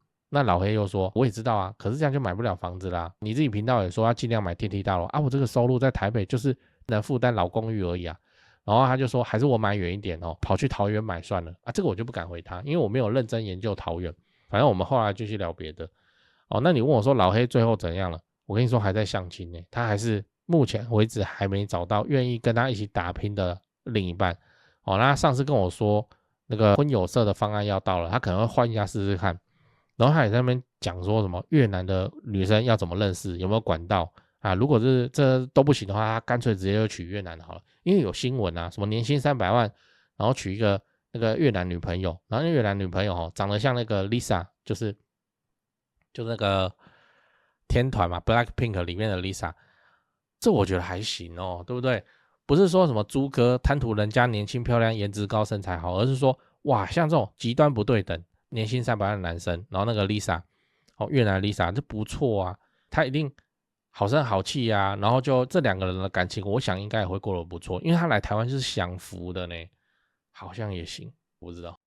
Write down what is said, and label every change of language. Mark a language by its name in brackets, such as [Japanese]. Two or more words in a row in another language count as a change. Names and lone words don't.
[Chinese] 那老黑又說，我也知道啊，可是這樣就買不了房子啦。你自己頻道也說要盡量買電梯大樓我這個收入在台北就是能負擔老公寓而已啊。然後他就說，還是我買遠一點跑去桃園買算了這個我就不敢回他，因為我沒有認真研究桃園。反正我們後來繼續聊別的那你問我說老黑最後怎樣了？我跟你說還在相親呢，他還是目前為止還沒找到願意跟他一起打拼的另一半那他上次跟我說那個婚友社的方案要到了，他可能會換一家試試看。然後他也在那邊講說什麼越南的女生要怎麼認識，有沒有管道如果是這都不行的話，他乾脆直接就娶越南好了，因為有新聞什麼年薪300萬，然後娶一個那個越南女朋友，然后那越南女朋友長得像那個 Lisa， 就是那個天團嘛 ，Blackpink 裡面的 Lisa，這我覺得還行對不對？不是說什麼豬哥貪圖人家年輕漂亮、顏值高、身材好，而是說哇，像這種極端不對等，年薪300萬的男生，然後那個 Lisa， 越南 Lisa 這不錯啊，他一定好聲好氣啊，然後就這兩個人的感情，我想應該也會過得不錯，因為他來台灣就是享福的呢，好像也行，我不知道。